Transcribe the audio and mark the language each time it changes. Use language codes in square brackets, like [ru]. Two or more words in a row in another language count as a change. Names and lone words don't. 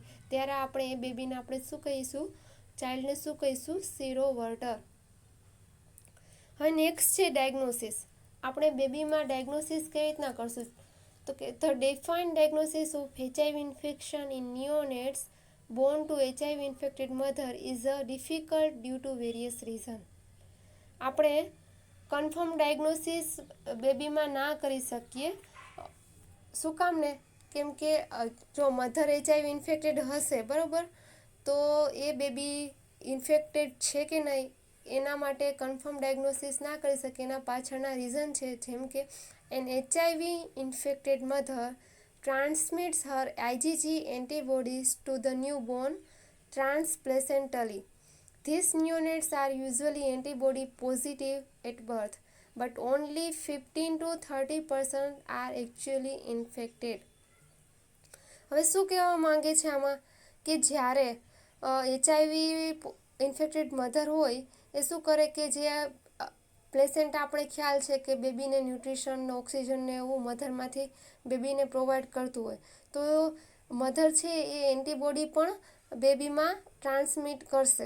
[gu] ત્યારે આપણે એ બેબીને આપણે શું કહીશું? ચાઇલ્ડને શું કહીશું? સીરો વર્ટર. હવે નેક્સ્ટ છે ડાયગ્નોસિસ. આપણે બેબીમાં ડાયગ્નોસિસ કેવી રીતના કરશું? તો કે [en] the defined diagnosis of HIV infection in neonates born to HIV infected mother is a difficult due to various reasons. [gu] આપણે કન્ફર્મ ડાયગ્નોસિસ બેબીમાં ના કરી શકીએ. શું કામ ને? કેમ કે જો મધર HIV ઇન્ફેક્ટેડ હશે, બરાબર, તો એ બેબી ઇન્ફેક્ટેડ છે કે નહીં એના માટે કન્ફર્મ ડાયગ્નોસિસ ના કરી શકે. એના પાછળના રીઝન છે, જેમ કે [en] an HIV infected mother transmits her IgG antibodies to the newborn transplacentally. These neonates are usually antibody positive at birth, but only 15 to 30% are actually infected. [gu] હવે શું કહેવા માંગે છે આમાં? કે જ્યારે HIV ઇન્ફેક્ટેડ મધર હોય એ શું કરે કે જે પ્લેસેન્ટ આપણે ખ્યાલ છે કે બેબીને ન્યુટ્રિશન, ઓક્સિજન ને એવું મધરમાંથી બેબીને પ્રોવાઈડ કરતું હોય, તો મધર છે એ એન્ટીબોડી પણ બેબીમાં ટ્રાન્સમિટ કરશે.